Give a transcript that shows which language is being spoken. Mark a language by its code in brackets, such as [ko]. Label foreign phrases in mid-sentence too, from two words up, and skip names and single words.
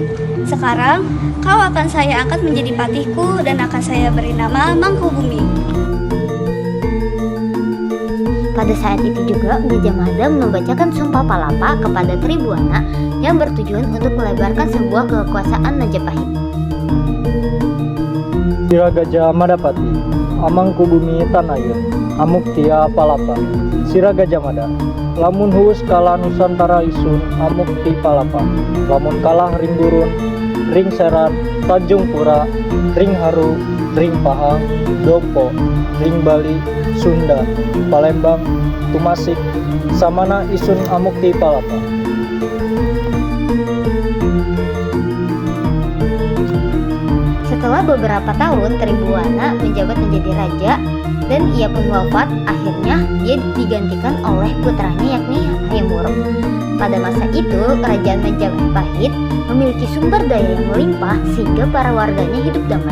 [id] Sekarang, kau akan saya angkat menjadi patihku dan akan saya beri nama Mangkubumi. Pada saat itu juga, Gajah Mada membacakan Sumpah Palapa kepada Tribuana yang bertujuan untuk melebarkan sebuah kekuasaan Majapahit. [kaw] Sira Gajah Madapati, Amangkubumi Tanayun, Amuktia Palapa, Sira Gajah Mada, lamun huus kalah Nusantara isun Amukti Palapa, lamun kalah ring gurun, ring seran, Tanjung Pura, ring Haru, ring Pahang, Dompo, ring Bali, Sunda, Palembang, Tumasik, samana isun Amukti Palapa. [id] Setelah beberapa tahun, Tribuana menjabat menjadi raja dan ia pun wafat. Akhirnya dia digantikan oleh putranya yakni Hayam Wuruk. Pada masa itu, kerajaan Majapahit memiliki sumber daya yang melimpah sehingga para warganya hidup damai.